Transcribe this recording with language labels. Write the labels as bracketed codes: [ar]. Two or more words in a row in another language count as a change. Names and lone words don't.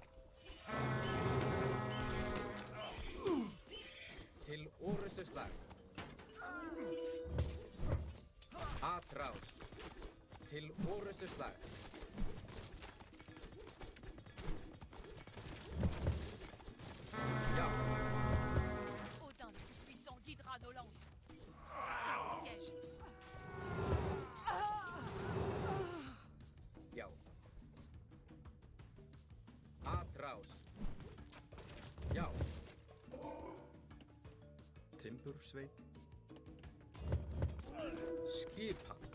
[is] Til orustu slag. Atrás. Til orustu slag. Já. [fr] Odin le Tout-Puissant guidera nos lances. Au siège. [is] Já. Atrás. Já. Timbursveit. Skipan.